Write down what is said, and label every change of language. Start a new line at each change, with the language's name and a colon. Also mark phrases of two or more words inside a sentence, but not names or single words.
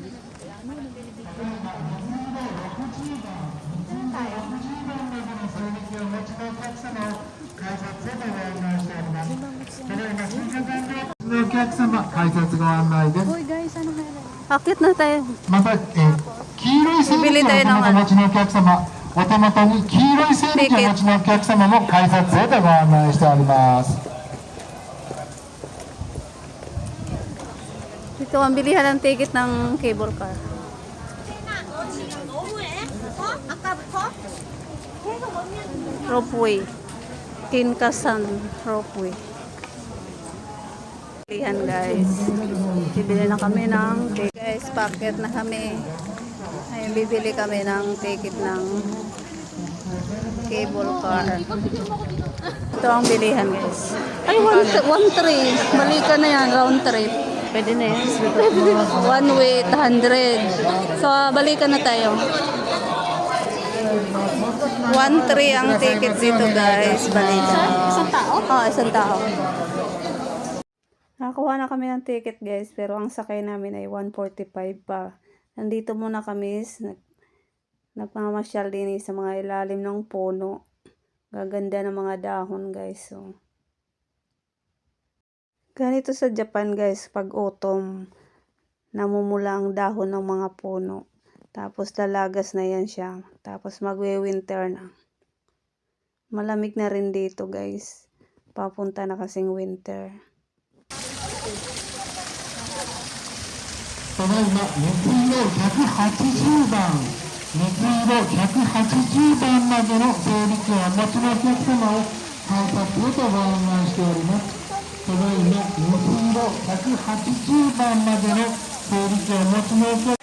Filipino: Hoy guys, ano meron? Akit na tayo.
Japanese: また、黄色い整理券をお持ちのお客様、お手元に黄色い整理券をお持ちのお客様も改札へとご案内しております。
Filipino: Dito ang bilihan ng ticket ng cable car. Ropeway. Kinkasan ropeway. Bilihan guys. Bibili na kami ng ticket. Guys, packet na kami. Ayun, bibili kami ng ticket ng cable car. Ito ang bilihan guys. Ay, 1-3. Balikan na yan,
English: round trip.
Filipino: Pwede na yan.
English: One way, 800. So,
Filipino: balikan na tayo. 1.3 ang ticket dito, guys. Balikan. Isang tao? Oo, isang tao. Nakakuha na kami ng ticket, guys. Pero ang sakay namin ay 145 pa. Nandito muna kami. Nagmamasyal din sa mga ilalim ng puno. Gaganda ng mga dahon, guys. So, ganito sa Japan, guys, pag autumn, namumula ang dahon ng mga puno. Tapos lalagas na yan siya. Tapos magwe-winter na. Malamig na rin dito, guys. Papunta na kasing winter.
Japanese: ただいま、水色180番、水色180番までの整理券をお持ちのお客様を改札へとご案内しております。ただいま、水色180番までの整理券をお持ちのお客様